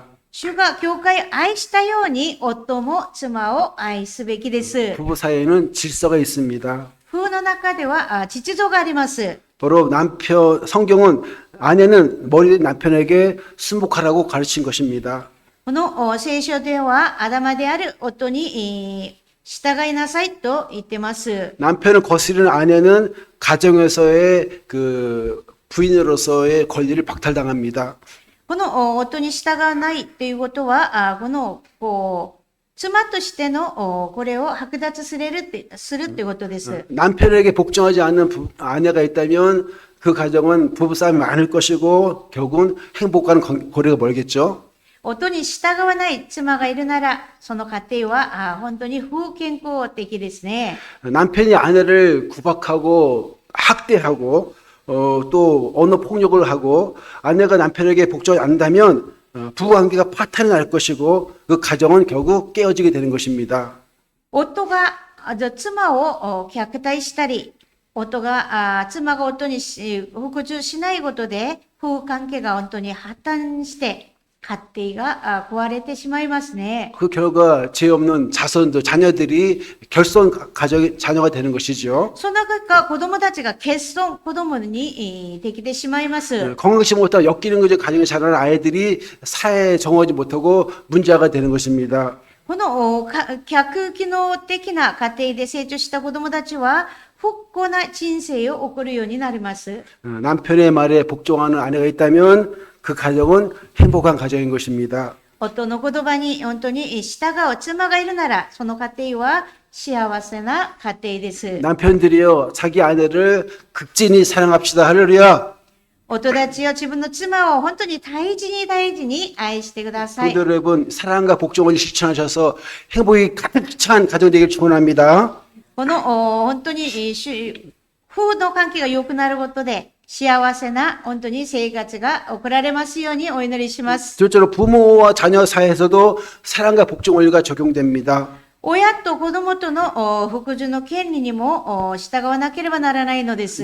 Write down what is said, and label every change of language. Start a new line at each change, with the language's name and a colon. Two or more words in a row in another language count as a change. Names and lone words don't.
Japanese: 主が教会を愛したように、夫も妻を愛すべきです。
Korean: 부부 사이에는 질서가 있습니다.
Japanese: 夫婦の中では秩序があります。
Korean: 바로 성경은 아내는 머리 남편에게 순복하라고 가르친 것입니다.
Japanese: この聖書では、頭である夫に従いなさいと言ってます。
Korean: 남편을 거스르는 아내는 가정에서의 그 부인으로서의 권리를 박탈당합니다.
Japanese: この夫に従わないということは、妻としてのこれを剥奪するということです。
Korean: 남편에게 복종하지 않는 아내가 있다면 그 가정은 부부싸움이 많을 것이고 결국은 행복과는 거리가 멀겠죠.
Japanese: 夫に従わない妻がいるなら、その家庭は本当に不健康的ですね。
Korean: 남편이 아내를 구박하고 학대하고 또 언어 폭력을 하고 아내가 남편에게 복종하지 않는다면 부부관계가 파탄이 날 것이고 그 가정은 결국 깨어지게 되는 것입니다.
Japanese: 夫が妻を虐待したり、妻が夫に服従しないことで、夫婦関係が本当に破綻して、家庭が壊れてしまいますね。
Korean: 그 결과 죄 없는 자녀들이 자녀가 되는 것이죠.
Japanese: その結果、子供たちが欠損、子供にできてしまいます。
Korean: 건강치 못하고 엮이는 거죠. 가정에 자라는 아이들이 사회에 정하지 못하고 문제가 되는 것입니다.
Japanese: この逆機能的な家庭で成長した子供たちは、不幸な人生を送るようになります。
Korean: 남편의 말에 복종하는 아내가 있다면 그 가정은 행복한 가정인 것입니다.
Japanese: 夫の言葉に本当に従う妻がいるなら、その家庭は幸せな家庭です。
Korean: 남편들이요, 자기 아내를 극진히 사랑합시다. 할렐루야.
Japanese: 夫たちよ、自分の妻を本当に大事に愛してください。
Korean: 성도 여러분, 사랑과 복종을 실천하셔서 행복이 가득 찬 가정 되길 축원합니다.
Japanese: この本当に夫婦の関係が良くなることで、幸せな本当に生活が送られますようにお祈りします。
Korean: 둘째로 부모와 자녀 사이에서도 사랑과 복종 원리가 적용됩니다.
Japanese: 親と子供との服従の権利にも従わなければならないのです。